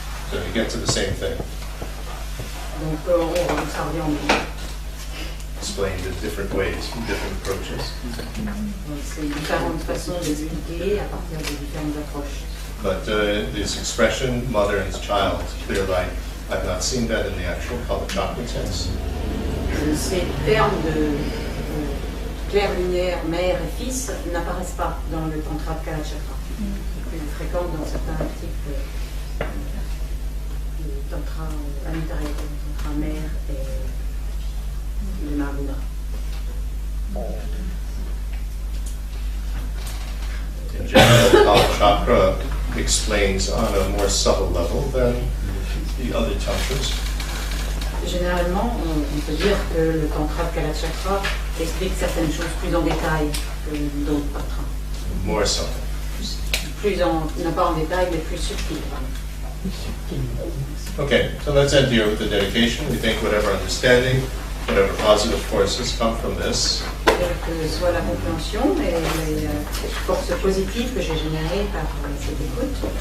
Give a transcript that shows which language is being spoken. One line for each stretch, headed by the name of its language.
English: So you get to the same thing,
French: Donc ça revient en même.
English: explained in different ways, different approaches.
French: Donc, c'est différentes façons d'expliquer à partir de différentes approches.
English: But this expression, mother and child, clear light, I've not seen that in the actual Kalachakra text.
French: Ces termes de claire lumière, mère et fils n'apparaissent pas dans le tantra de Kalachakra. C'est plus fréquent dans certains types de tantra à l'intérieur, tantra mère et le Mahavira.
English: In general, Kalachakra explains on a more subtle level than the other tantras.
French: Généralement, on peut dire que le tantra de Kalachakra explique certaines choses plus en détail que d'autres tantras.
English: More subtle.
French: Non pas en détail, mais plus subtil.
English: Okay, so let's end here with the dedication. We think whatever understanding, whatever positive forces come from this,
French: Quelle que soit la compréhension et les forces positives que j'ai générées par cette écoute,